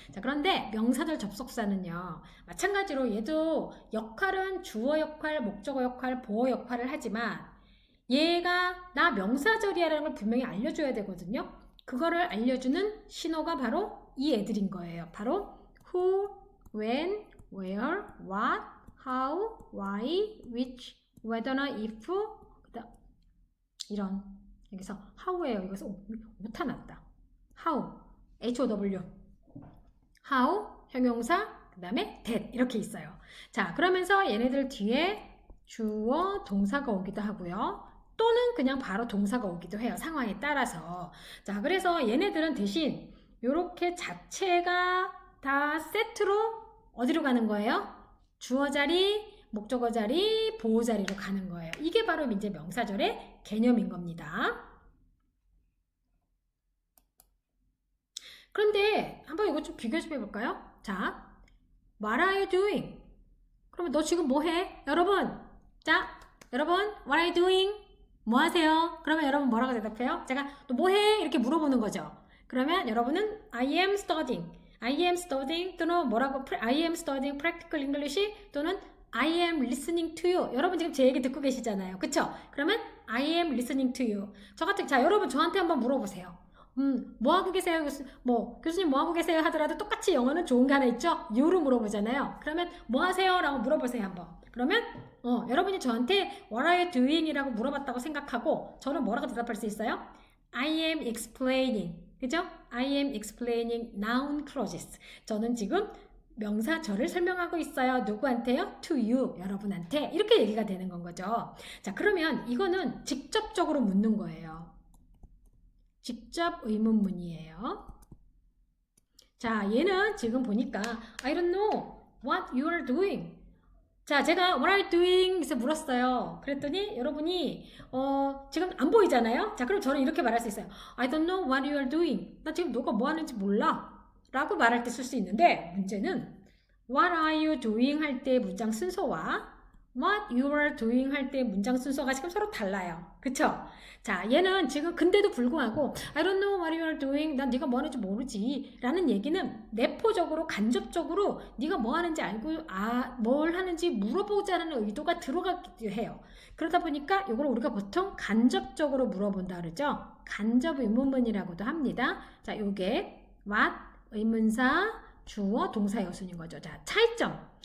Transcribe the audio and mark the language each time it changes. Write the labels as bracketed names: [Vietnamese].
[Korean] 자, 그런데 명사절 접속사는요, 마찬가지로 얘도 역할은 주어 역할, 목적어 역할, 보어 역할을 하지만 얘가 나 명사절이야라는 걸 분명히 알려줘야 되거든요. 그거를 알려주는 신호가 바로 이 애들인 거예요. 바로 who, when, where, what, how, why, which, whether나 if, 이런. 여기서 how예요. 여기서 오타 났다. how, how, how, 형용사, 그 다음에 that 이렇게 있어요. 자, 그러면서 얘네들 뒤에 주어, 동사가 오기도 하고요. 또는 그냥 바로 동사가 오기도 해요. 상황에 따라서. 자, 그래서 얘네들은 대신 이렇게 자체가 다 세트로 어디로 가는 거예요? 주어 자리, 목적어 자리, 보호 자리로 가는 거예요. 이게 바로 이제 명사절의 개념인 겁니다. 그런데 한번 이거 좀 비교 좀 해볼까요? 자, [English] What are you doing? [Korean] 그러면 너 지금 뭐 해? 여러분, 자, 여러분, [English] What are you doing? [Korean] 뭐 하세요? 그러면 여러분 뭐라고 대답해요? 제가 너 뭐 해? 이렇게 물어보는 거죠. 그러면 여러분은 [English] I am studying, I am studying [Korean] 또는 뭐라고 [English] I am studying practical English [Korean] 또는 [English] I am listening to you. [Korean] 여러분 지금 제 얘기 듣고 계시잖아요. 그쵸? 그러면 [English] I am listening to you. [Korean] 저 같은, 자, 여러분 저한테 한번 물어보세요. 뭐 하고 계세요? 교수님 뭐 하고 계세요? 하더라도 똑같이 영어는 좋은 게 하나 있죠? you로 물어보잖아요. 그러면 뭐 하세요? 라고 물어보세요, 한번. 그러면, 여러분이 저한테 [English] what are you doing? [Korean] 이라고 물어봤다고 생각하고 저는 뭐라고 대답할 수 있어요? [English] I am explaining. 그죠? I am explaining noun clauses. [Korean] 저는 지금 명사절을 설명하고 있어요. 누구한테요? [English] To you, [Korean] 여러분한테. 이렇게 얘기가 되는 건 거죠. 자, 그러면 이거는 직접적으로 묻는 거예요. 직접 의문문이에요. 자, 얘는 지금 보니까 [English] I don't know what you are doing. [Korean] 자, 제가 [English] what are you doing? [Korean] 그래서 물었어요. 그랬더니 여러분이 지금 안 보이잖아요. 자, 그럼 저는 이렇게 말할 수 있어요. [English] I don't know what you are doing. [Korean] 나 지금 너가 뭐 하는지 몰라. 라고 말할 때 쓸 수 있는데 문제는 [English] what are you doing [Korean] 할 때 문장 순서와 [English] what you are doing [Korean] 할 때 문장 순서가 지금 서로 달라요. 그쵸? 자, 얘는 지금 근데도 불구하고 [English] I don't know what you are doing. [Korean] 난 네가 뭐 하는지 모르지. 라는 얘기는 내포적으로 간접적으로 네가 뭐 하는지 알고 뭘 하는지 물어보자는 의도가 들어가기도 해요. 그러다 보니까 이걸 우리가 보통 간접적으로 물어본다 그러죠. 간접 의문문이라고도 합니다. 자, 요게 what 의문사 주어 동사 여순인 거죠. 자, 차이점.